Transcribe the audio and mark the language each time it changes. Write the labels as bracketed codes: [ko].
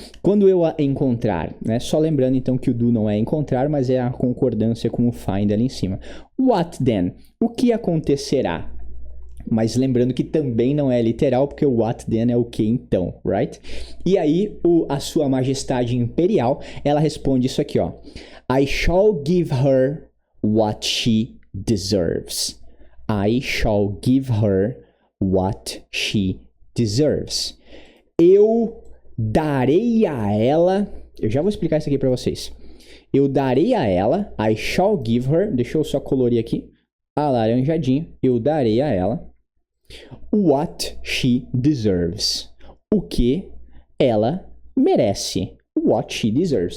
[pt] Quando eu a encontrar, né? Só lembrando então que o do não é encontrar, mas é a concordância com o find ali em cima. [en] What then? [pt] O que acontecerá? Mas lembrando que também não é literal, porque o what then é o que então, [en] right? [pt] E aí, a sua majestade imperial, ela responde isso aqui, ó. [en] I shall give her what she deserves. I shall give her what she deserves. [pt] Eu darei a ela... Eu já vou explicar isso aqui pra vocês. Eu darei a ela... [en] I shall give her... [pt] Deixa eu só colorir aqui. Alaranjadinho. Eu darei a ela... [en] What she deserves. [pt] O que ela merece. [en] What she deserves.